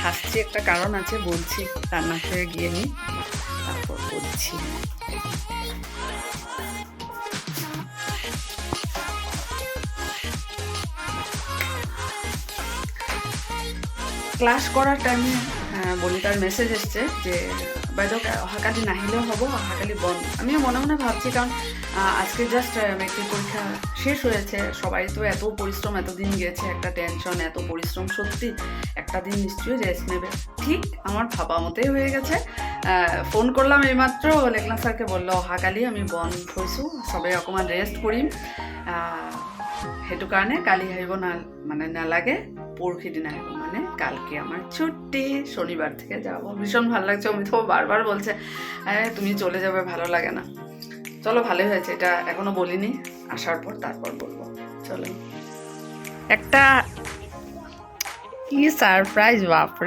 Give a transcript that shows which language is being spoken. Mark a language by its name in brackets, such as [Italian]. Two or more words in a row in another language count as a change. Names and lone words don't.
[Bangla] হাসছি একটা কারণ আছে, বলছি রান্না করে গিয়ে নিই, তারপর বলছি। ক্লাস করার টাইমে বনিতার মেসেজ এসছে যে [Assamese] বাইদেউ অহাকালি নাহিলেও হব, অহাকালি বন্ধ। [Bangla] আমিও মনে মনে ভাবছি, কারণ আজকে জাস্ট মেট্রিক পরীক্ষা শেষ হয়েছে, সবাই তো এত পরিশ্রম, এতদিন গেছে, একটা টেনশন, এত পরিশ্রম, সত্যি একটা দিন নিশ্চয়ই রেস্ট নেবে। ঠিক আমার ভাবা মতেই হয়ে গেছে। ফোন করলাম এইমাত্র, লেখনা স্যারকে বললো [Assamese] অহাকালি আমি বন্ধ থৈছোঁ, সবে অকণমান ৰেষ্ট কৰিম, সেইটো কাৰণে কালি আহিব মানে নালাগে, [Bangla] পরশি দিন আসবো, মানে কালকে আমার ছুটি, শনিবার থেকে যাব। ভীষণ ভালো লাগছে। অমিত বারবার বলছে তুমি চলে যাবে, ভালো লাগে না। চলো ভালোই হয়েছে, এটা এখনো বলিনি, আসার পর তারপর বলবো। চলো, একটা কি সারপ্রাইজ, বাপরে।